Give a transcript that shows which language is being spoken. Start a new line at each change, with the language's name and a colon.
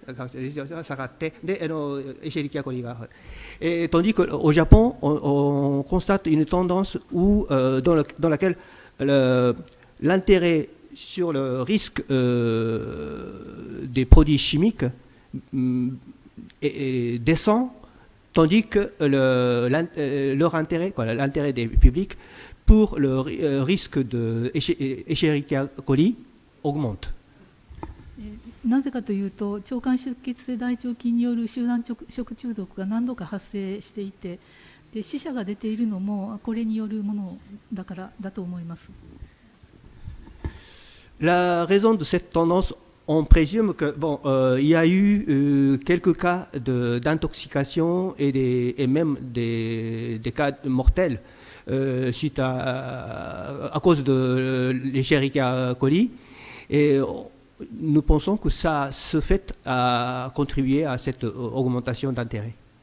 Japanese: 下がって、で、エシェリキアコリが。
French: tandis qu'au Japon, on constate une tendance dans laquelle l'intérêt sur le risque des produits chimiques descend, tandis que leur intérêt, l'intérêt des publics, pour le risque de Escherichia coli augmente.
Japanese: なぜかというと、腸管出血性大腸菌による集団食中毒が何度か発生していて、で死者が出ているのもこれによるものだからだと思います。
French: La raison de cette tendance, on présume que il y a eu quelques cas d'intoxication et même des cas mortels suite à cause de l'Escherichia coli, et nous pensons que ça, ce fait, a contribué à cette augmentation d'intérêt.